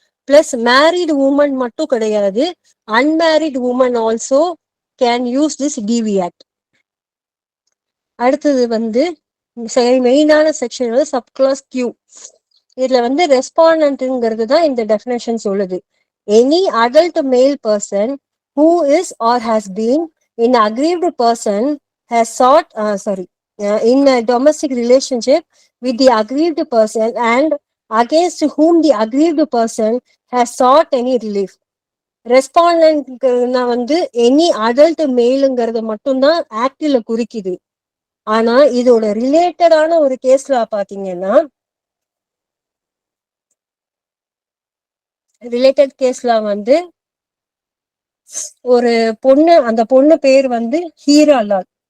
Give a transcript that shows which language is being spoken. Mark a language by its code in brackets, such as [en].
[en] plus married woman [ta] மட்டும் கிடையாது, [en] Unmarried woman also can use this DV act. [ta] அடுத்தது வந்து மெயினான செக்ஷன் வந்து சப்கிளாஸ் கியூ. இதுல வந்து ரெஸ்பாண்டன்ட்ங்கிறது தான் இந்த டெஃபினேஷன் சொல்லுது. [en] Any adult male person who is or has been in aggrieved person has sought in a domestic relationship with the aggrieved person and against whom the aggrieved person has sought any relief. [ta] ரெஸ்பாண்டன்ட்னா வந்து any adult மேலுங்கிறத மட்டும்தான் ஆக்டில குறிக்குது. ஆனா இதோட ரிலேட்டடான ஒரு கேஸ்ல பாத்தீங்கன்னா related கேஸ்ல வந்து ஒரு பொண்ணு, அந்த பொண்ணு பேர் வந்து ஹீரா லால்.